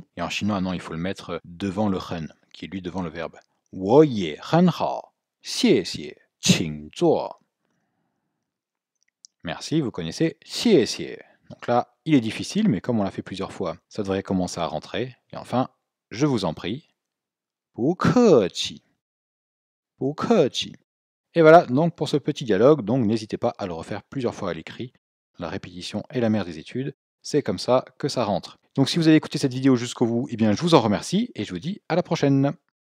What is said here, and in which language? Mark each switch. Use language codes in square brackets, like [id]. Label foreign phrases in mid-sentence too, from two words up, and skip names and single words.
[fr] Et en chinois, non, il faut le mettre devant le hen, qui est lui devant le verbe. [zh] 我也很好，谢谢，请坐. [fr] Merci, vous connaissez [zh] 谢谢. [fr] Donc là, il est difficile, mais comme on l'a fait plusieurs fois, ça devrait commencer à rentrer. Et enfin, je vous en prie, [zh] 不客气. 不客气. [fr] Et voilà donc pour ce petit dialogue, donc n'hésitez pas à le refaire plusieurs fois à l'écrit. La répétition est la mère des études, c'est comme ça que ça rentre. Donc si vous avez écouté cette vidéo jusqu'au bout, eh bien je vous en remercie et je vous dis à la prochaine.